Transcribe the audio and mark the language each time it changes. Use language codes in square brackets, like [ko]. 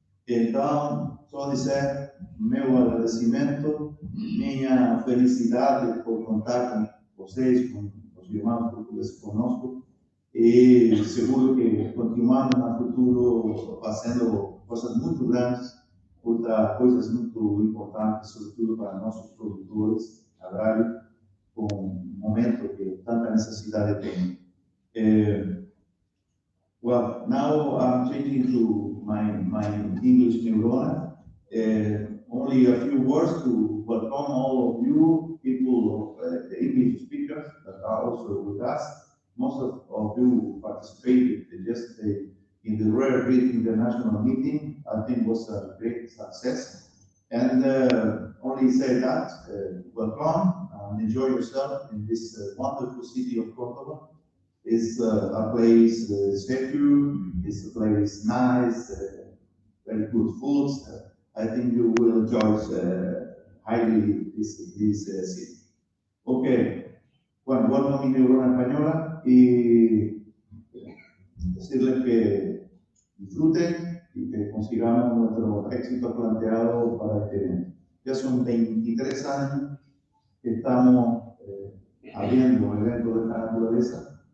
[pt] Então, só dizer meu agradecimento, minha felicidade por contar com vocês, com os irmãos portugueses conosco, e seguro que continuamos no futuro fazendo coisas muito grandes, coisas muito importantes, sobretudo para nossos produtores agrários, com um momento que tanta necessidade tem. [en] Well, now I'm changing to my English neurona. Only a few words to welcome all of you, people of the English speakers that are also with us. Most of you participated yesterday in the Rare Breed International meeting. I think it was a great success. And only say that, welcome and enjoy yourself in this wonderful city of Córdoba. It's a place secure, it's a place nice, very good foods. I think you will enjoy highly this city. [es] Okay, bueno, welcome mi neurona española y decirles que disfruten y que consigamos nuestro éxito planteado para que ya son 23 años que estamos abriendo eventos de esta naturaleza.